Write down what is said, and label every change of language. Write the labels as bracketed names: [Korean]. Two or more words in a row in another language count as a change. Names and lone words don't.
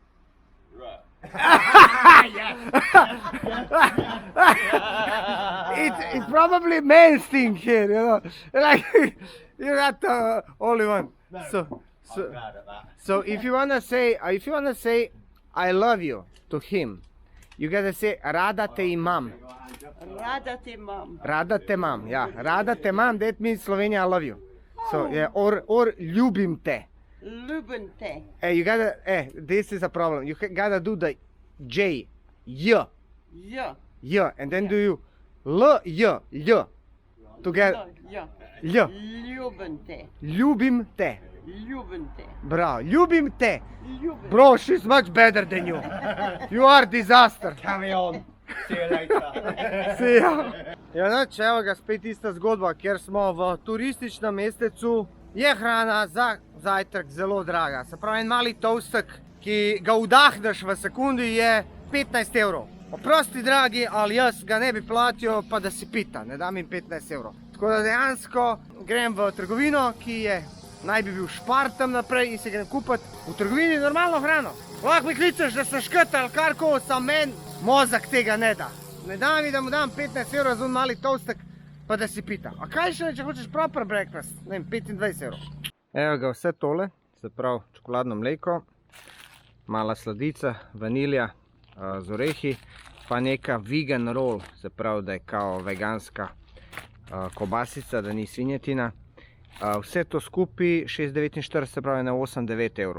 [English] It's probably men's thing here, you know. Like you're not the only one. I'm glad at that. So if you wanna say I love you to him, You gotta say [Slovenian] Rada te imam. Rada te mam. Rada te mam, yeah. Rada te mam, [English] that means Slovenia I love you. So yeah, or [Slovenian] ljubim te. Ljubim te. [English] You gotta, this is a problem. You gotta do the J, Y, [Slovenian] Ja. [English] Y, and then do you L, Y, Y. Together, [Slovenian] Ja. [English] L. [Slovenian] Ljubim te. Ljubim te. Ljubim te. Bravo, ljubim te. Ljubim. [English] Bro, she's much better than you. You are disaster. Carry on. See you later. See ya. [Slovenian] Ja, znači, evo ga, spet ista zgodba, ker smo v turističnem mestecu. Je hrana za zajtrk zelo draga. Se pravi, en mali toastek, ki ga vdahneš v sekundi, je 15 evrov. Oprosti, dragi, ali jaz ga ne bi platil, [Croatian] pa da si pita, [Slovenian] ne dam jim 15 evrov. Tako da dejansko grem v trgovino, ki je, naj bi bil Špar tam naprej in se grem kupiti v trgovini normalno hrano. Lahko mi kličeš, da sem škrt ali karkoli, sam meni mozak tega ne da. Ne da mi, da mu dam 15 evrov za un mali toastek, [Croatian] pa da si pita. [Slovenian] A kaj še, če hočeš [English] proper breakfast? [Slovenian] Ne vem, 25 evrov. Evo ga vse tole, se pravi čokoladno mleko, mala sladica, vanilja z orehi, pa neka [English] vegan roll, [Slovenian] se pravi, da je kao veganska kobasica, da ni svinjetina. Vse to skupaj 6,49, se pravi na 8-9 evrov.